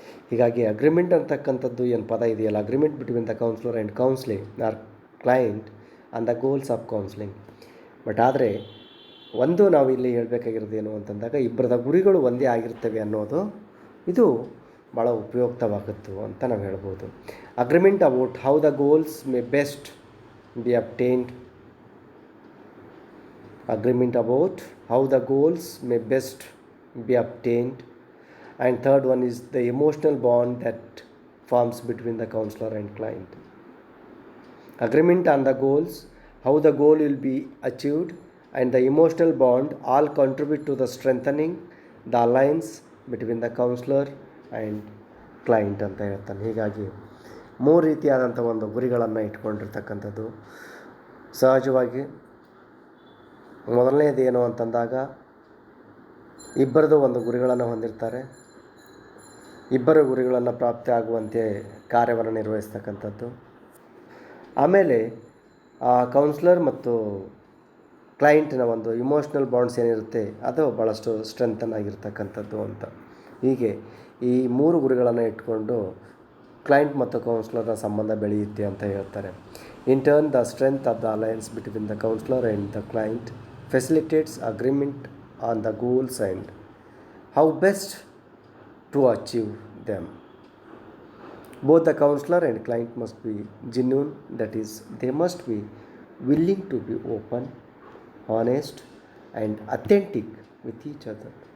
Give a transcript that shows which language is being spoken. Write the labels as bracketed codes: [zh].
[kn] ಹೀಗಾಗಿ ಅಗ್ರಿಮೆಂಟ್ ಅಂತಕ್ಕಂಥದ್ದು ಏನು ಪದ ಇದೆಯಲ್ಲ, [en] Agreement between the counsellor and counselling or client on the goals of counselling. [kn] But ಆದರೆ ಒಂದು ನಾವು ಇಲ್ಲಿ ಹೇಳಬೇಕಾಗಿರೋದು ಏನು ಅಂತಂದಾಗ, ಇಬ್ಬರದ ಗುರಿಗಳು ಒಂದೇ ಆಗಿರ್ತವೆ ಅನ್ನೋದು ಇದು ಭಾಳ ಉಪಯುಕ್ತವಾಗುತ್ತೆ ಅಂತ ನಾವು ಹೇಳ್ಬೋದು. [en] Agreement about how the goals may best be obtained. Agreement about how the goals may best be obtained. And third one is the emotional bond that forms between the counselor and client. Agreement on the goals, how the goal will be achieved, and the emotional bond all contribute to the strengthening the alliance between the counselor and client [kn] ಅಂತ ಹೇಳ್ತಾನೆ. ಹೀಗಾಗಿ ಮೂರು ರೀತಿಯಾದಂಥ ಒಂದು ಗುರಿಗಳನ್ನು ಇಟ್ಕೊಂಡಿರ್ತಕ್ಕಂಥದ್ದು. ಸಹಜವಾಗಿ ಮೊದಲನೇದು ಏನು ಅಂತಂದಾಗ, ಇಬ್ಬರದು ಒಂದು ಗುರಿಗಳನ್ನು ಹೊಂದಿರ್ತಾರೆ. ಇಬ್ಬರ ಗುರಿಗಳನ್ನು ಪ್ರಾಪ್ತಿ ಆಗುವಂತೆ ಕಾರ್ಯವನ್ನು ನಿರ್ವಹಿಸ್ತಕ್ಕಂಥದ್ದು. ಆಮೇಲೆ ಆ ಕೌನ್ಸ್ಲರ್ ಮತ್ತು ಕ್ಲೈಂಟಿನ ಒಂದು ಇಮೋಷ್ನಲ್ ಬಾಂಡ್ಸ್ ಏನಿರುತ್ತೆ ಅದು ಭಾಳಷ್ಟು ಸ್ಟ್ರೆಂಥನ್ ಆಗಿರ್ತಕ್ಕಂಥದ್ದು ಅಂತ. ಹೀಗೆ ಈ ಮೂರು ಗುರಿಗಳನ್ನು ಇಟ್ಕೊಂಡು ಕ್ಲೈಂಟ್ ಮತ್ತು ಕೌನ್ಸ್ಲರ್ನ ಸಂಬಂಧ ಬೆಳೆಯುತ್ತೆ ಅಂತ ಹೇಳ್ತಾರೆ. [en] In turn the strength of the alliance between the counsellor and the client facilitates agreement on the goals and how best to achieve them. Both the counselor and client must be genuine, that is, they must be willing to be open, honest, and authentic with each other.